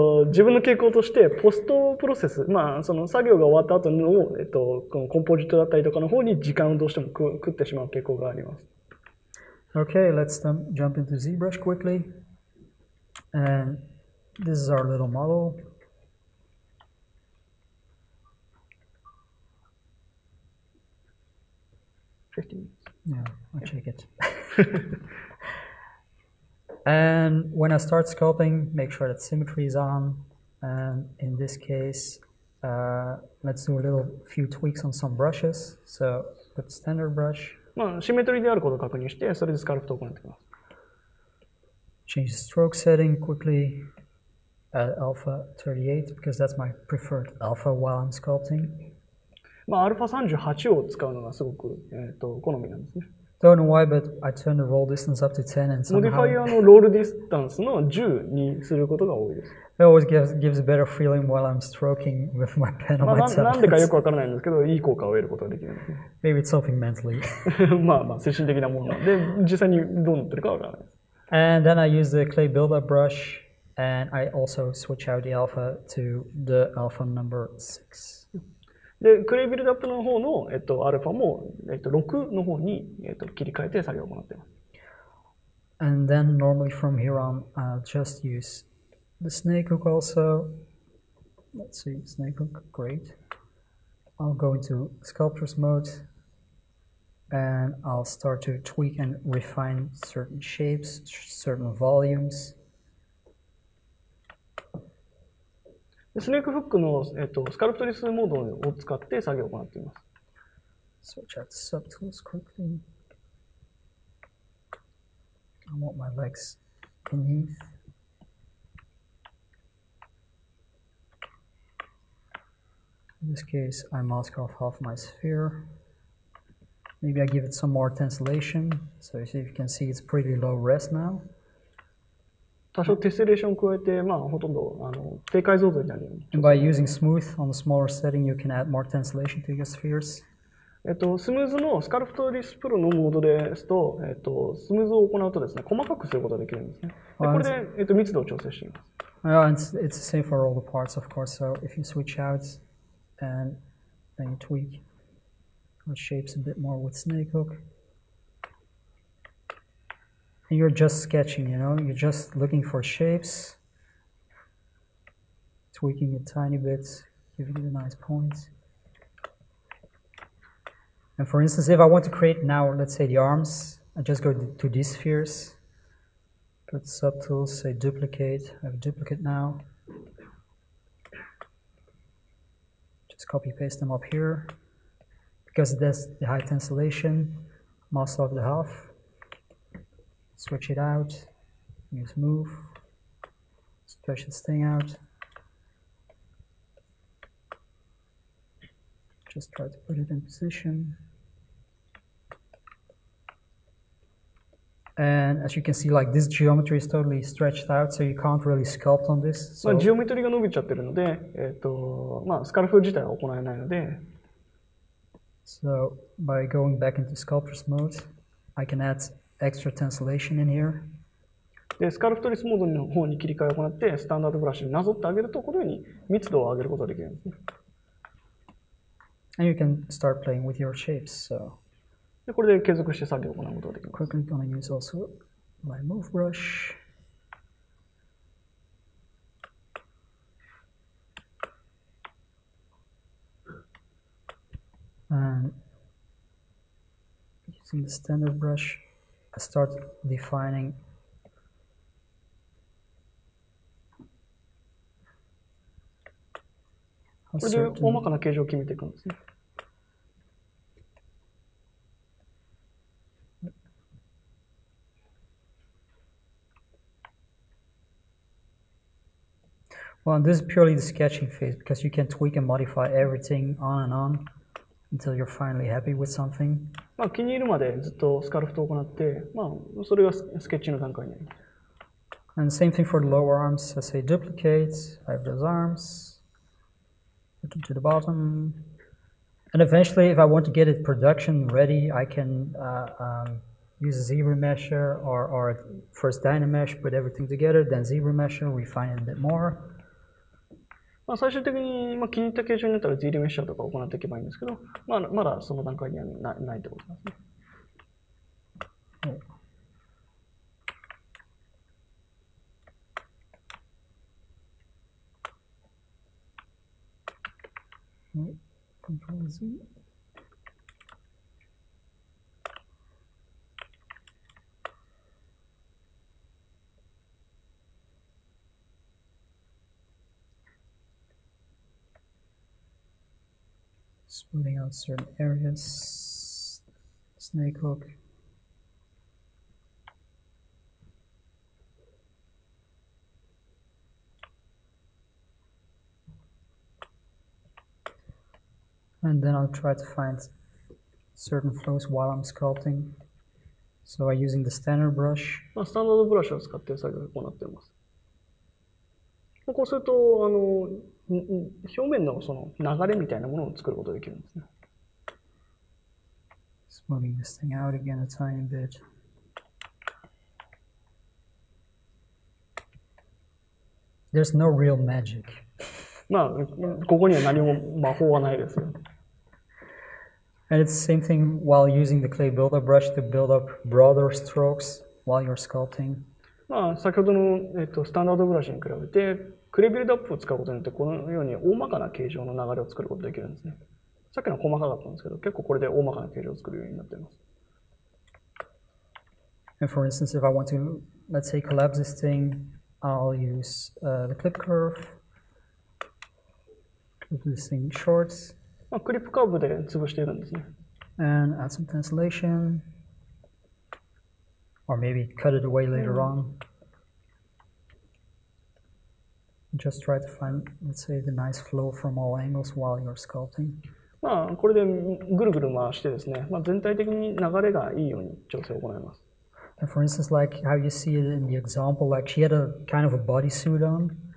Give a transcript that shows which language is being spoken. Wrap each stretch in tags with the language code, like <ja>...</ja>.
<ja>自分の傾向としてポストプロセス、その作業が終わった後の、このコンポジットだったりとかの方に時間をどうしても食ってしまう傾向があります。</ja> <en>Okay, let's jump into ZBrush quickly. And this is our little model. Yeah, I'll check it. And when I start sculpting, make sure that symmetry is on. And in this case, let's do a few tweaks on some brushes. So put standard brush.</en> <ja>シンメトリーであることを確認して、それでスカルプトを行っています。</ja> <en>Change the stroke setting quickly. Add alpha 38 because that's my preferred alpha while I'm sculpting.</en> <ja>アルファ38を使うのがすごく、好みなんですね。</ja> <en>Don't know why, but I turn the roll distance up to 10 and somehow...</en> <ja>モディファイアのロールディスタンスの10にすることが多いです。</ja> <en>It always gives a better feeling while I'm stroking with my pen on my tablet.</en> <ja>なんでかよくわからないんですけど、いい効果を得ることができるんですね。</ja> <en>Maybe it's something mentally.</en> <ja>精神的なものなので、実際にどうなってるかわからないです。</ja> <en>And then I use the clay build-up brush, and I also switch out the alpha to the alpha number 6.</en> <ja>で、クレイビルドアップの方の、アルファも、6の方に、切り替えて作業を行っています。</ja> <en>And then normally from here on, I'll just use the snake hook also. Let's see, snake hook, great. I'll go into sculptor's mode, and I'll start to tweak and refine certain shapes, certain volumes.</en> <ja>スネークフックの、スカルプトリスモードを使って作業を行っています。</ja> <en>Switch out the subtools quickly. I want my legs beneath. In this case, I mask off half my sphere. Maybe I give it some more tessellation. So you can see it's pretty low res now.</en> <ja>多少テセレーションを加えて、ほとんど低解像度になるように。</ja> <en>And by using smooth on the smaller setting, you can add more tessellation to your spheres.</en> <ja>スムーズのスカルプトリスプロのモードですと、スムーズを行うとですね、細かくすることができるんですね。でこれで、密度を調整しています。</ja> <en>It's the same for all the parts, of course. So if you switch out and then you tweak the shapes a bit more with snake hook. And you're just sketching, you're just looking for shapes, tweaking it tiny bit, giving it a nice point. And for instance, if I want to create now, let's say the arms, I just go to these spheres, go to subtools, say duplicate, I have a duplicate now. Just copy paste them up here. Because that's the high tessellation, mask off the half. Switch it out, use move, stretch this thing out. Just try to put it in position. And as you can see, like this geometry is totally stretched out, so you can't really sculpt on this. So</en> <ja>ジオメトリが伸びちゃってるので、スカルプ自体は行えないので。</ja> <en>So by going back into sculptor's mode, I can add extra tessellation in here.</en> <ja>で、スカルプトレスモードの方に切り替えを行って、スタンダードブラシになぞってあげると、このように密度を上げることができるんですね。</ja> <en>And you can start playing with your shapes. So</en> <ja>で、これで継続して作業を行うことができます。</ja> <en>quickly gonna use also my move brush. And using the standard brush, I start defining a</en> <ja>これで大</ja> <en>certain</en> <ja>まかな形状を決めていくんですね。</ja> <en>Well, this is purely the sketching phase because you can tweak and modify everything on and on until you're finally happy with something.</en> <ja>まあ、気に入るまでずっとスカルプトを行って、まあ、それがスケッチの段階になります。</ja> <en>And same thing for the lower arms. I say duplicate. I have those arms. Put them to the bottom. And eventually, if I want to get it production ready, I can use a ZBrush or first Dynamesh, put everything together, then ZBrush, refine it a bit more.</en> <ja>まあ、最終的に、まあ、気に入った形状になったら ZBrush とか行っていけばいいんですけど、まだその段階にはないってことなんですね。</ja> <en>Control Z. Smoothing out certain areas. Snake hook. And then I'll try to find certain flows while I'm sculpting. So I'm using the standard brush.</en> <ja>まあ、スタンダードブラシを使って作業を行っています。こうすると、表面のその流れみたいなものを作ることができるんですね。</ja> <en>Smoothing this thing out again a tiny bit. There's no real magic.</en> <ja>まあ、ここには何も魔法はないですよ。</ja> <en>And it's the same thing while using the clay builder brush to build up broader strokes while you're sculpting.</en> <ja>まあ、先ほどの、スタンダードブラシに比べて、クレイビルドアップを使うことによって、このように大まかな形状の流れを作ることができるんですね。さっきのは細かかったんですけど、結構これで大まかな形状を作るようになっています。</ja> <en>And for instance, if I want to, let's say, collapse this thing, I'll use the clip curve. Clip this thing short.</en> <ja>まあ、クリップカーブで潰しているんですね。</ja> <en>And add some cancellation. Or maybe cut it away later on. Just try to find, let's say, the nice flow from all angles while you're sculpting.</en> <ja>まあ、これでぐるぐる回してですね、まあ、全体的に流れがいいように調整を行います。</ja> <en>And for instance, like how you see it in the example, like she had a kind of a bodysuit on.</en>